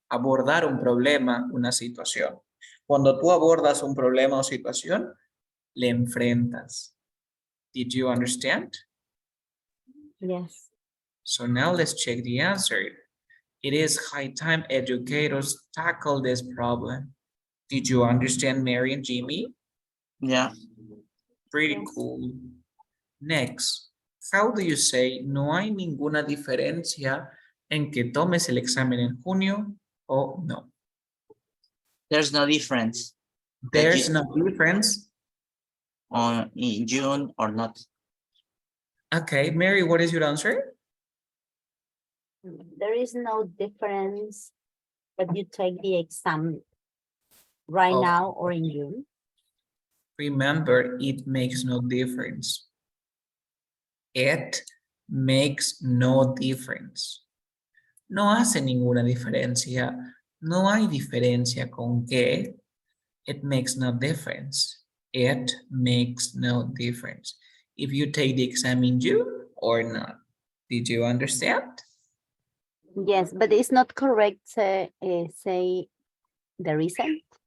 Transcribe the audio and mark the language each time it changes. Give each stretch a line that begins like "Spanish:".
Spanish: Abordar un problema, una situación. Cuando tú abordas un problema o situación, le enfrentas.
English: Did you understand? Yes. So now let's check the answer. It is high time educators tackle this problem. Did you understand, Mary and Jimmy? Yeah. Pretty Yes. cool. Next, how do you say
Spanish: no hay ninguna diferencia en que tomes el examen en junio o no?
English: There's no difference There's no difference. on in June or not. Okay, Mary, what is your answer? There is no difference if you take the exam right Oh. now or in June. Remember, it makes no difference. It makes no difference.
Spanish: No hace ninguna diferencia. No hay diferencia con que.
English: It makes no difference. It makes no difference. If you take the exam in June or not. Did you understand? Yes, but it's not correct to say there isn't.